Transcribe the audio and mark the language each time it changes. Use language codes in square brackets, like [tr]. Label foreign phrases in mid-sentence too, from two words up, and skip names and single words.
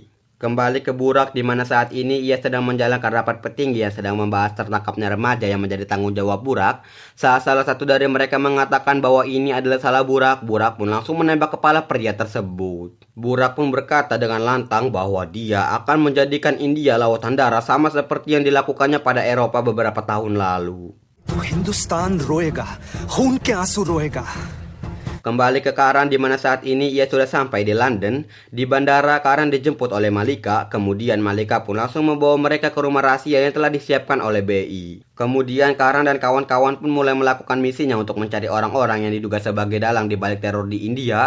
[id] Kembali ke Burak, di mana saat ini ia sedang menjalankan rapat petinggi yang sedang membahas tertangkapnya remaja yang menjadi tanggung jawab Burak. Saat salah satu dari mereka mengatakan bahwa ini adalah salah Burak, Burak pun langsung menembak kepala pria tersebut. Burak pun berkata dengan lantang bahwa dia akan menjadikan India lautan darah sama seperti yang dilakukannya pada Eropa beberapa tahun lalu. [hi] तो हिंदुस्तान रोएगा, खून के आंसू रोएगा। [id] Kembali ke Karan, di mana saat ini ia sudah sampai di London. Di bandara, Karan dijemput oleh Malika. Kemudian Malika pun langsung membawa mereka ke rumah rahasia yang telah disiapkan oleh BI. Kemudian Karan dan kawan-kawan pun mulai melakukan misinya untuk mencari orang-orang yang diduga sebagai dalang di balik teror di India.